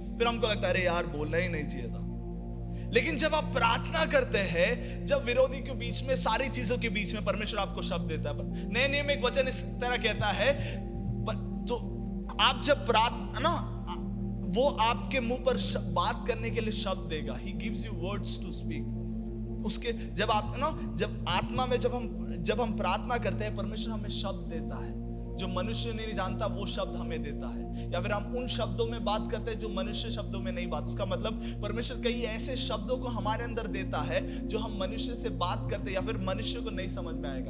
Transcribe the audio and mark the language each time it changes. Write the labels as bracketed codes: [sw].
[hi] फिर हमको लगता है अरे यार बोलना ही नहीं चाहिए था। लेकिन जब आप प्रार्थना करते हैं, जब विरोधी के बीच में, सारी चीजों के बीच में परमेश्वर आपको शब्द देता है। नए नियम में एक वचन इस तरह कहता है, तो आप जब प्रार्थना, वो आपके मुंह पर बात करने के लिए शब्द देगा। [en] He gives you words to speak। [hi] उसके जब आप जब आत्मा में जब हम प्रार्थना करते हैं, परमेश्वर हमें शब्द देता है जो मनुष्य नहीं जानता, वो शब्द हमें देता है। या फिर हम उन शब्दों में बात करते हैं जो मनुष्य शब्दों में नहीं बात। उसका मतलब परमेश्वर कई ऐसे शब्दों को हमारे अंदर देता है जो हम मनुष्य से बात करते हैं या फिर मनुष्य को नहीं समझ में आएगा।